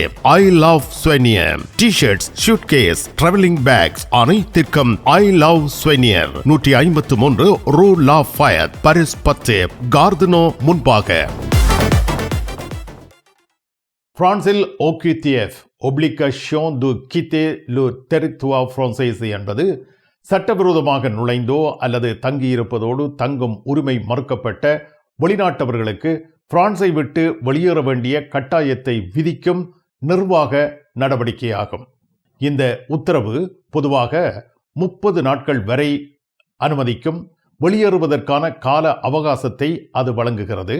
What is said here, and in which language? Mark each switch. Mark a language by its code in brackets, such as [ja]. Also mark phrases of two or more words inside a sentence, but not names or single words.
[en] I love souvenir T-shirts, suitcase, travelling bags அனைத்திற்கும் I love souvenir. [ta] 153 ரூ லா ஃபயத், பாரிஸ் 10, கார்தினோ முன்பாக. பிரான்சில் OQTF [fr] Obligation de quitter le territoire français [ta] என்பது சட்டவிரோதமாக நுழைந்தோ அல்லது தங்கியிருப்பதோடு தங்கும் உரிமை மறுக்கப்பட்ட வெளிநாட்டவர்களுக்கு பிரான்ஸை விட்டு வெளியேற வேண்டிய கட்டாயத்தை விதிக்கும் நிர்வாக நடவடிக்கையாகும். இந்த உத்தரவு பொதுவாக 30 நாட்கள் வரை அனுமதிக்கும் வெளியேறுவதற்கான கால அவகாசத்தை அது வழங்குகிறது.